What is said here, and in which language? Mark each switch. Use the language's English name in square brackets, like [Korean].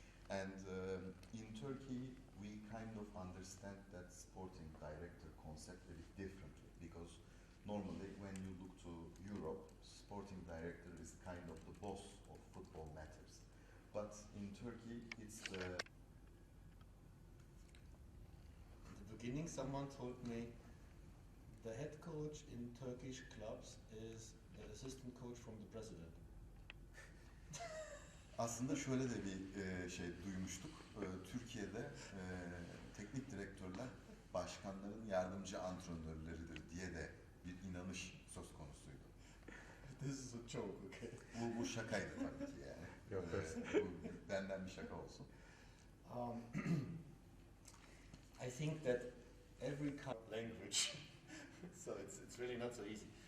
[English] And in Turkey, we kind of understand that sporting director concept a bit differently because normally when you look to Europe, sporting director is kind of the boss of football matters. But in Turkey, it's the... At the beginning, someone told me the head coach in Turkish clubs is the assistant coach from the president. [Turkish] Aslında şöyle de bir şey duymuştuk. Türkiye'de teknik direktörler başkanların yardımcı antrenörleridir diye de inanış söz konusuydu. [English] This is a joke, okay? [Turkish] Bu şakaydı tabii ki yani. Yok, Bu benden bir şaka olsun. [English] I think that every language, so it's really not so easy.